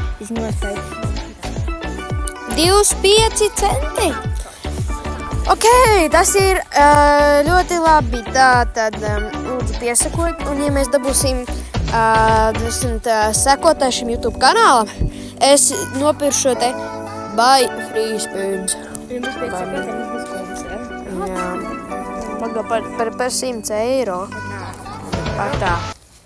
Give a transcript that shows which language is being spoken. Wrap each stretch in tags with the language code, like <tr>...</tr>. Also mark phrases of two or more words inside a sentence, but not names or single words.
<lv>25 centi. Ok, tas ir ļoti labi. Tātad lūdzu piesakot. Un ja mēs dabūsim 10 sekotāju šim YouTube kanālam, es nopiršu šo te</lv> <en>buy free spoons.</en> <lv>Jā. Par 100 eiro. Par tā.</lv>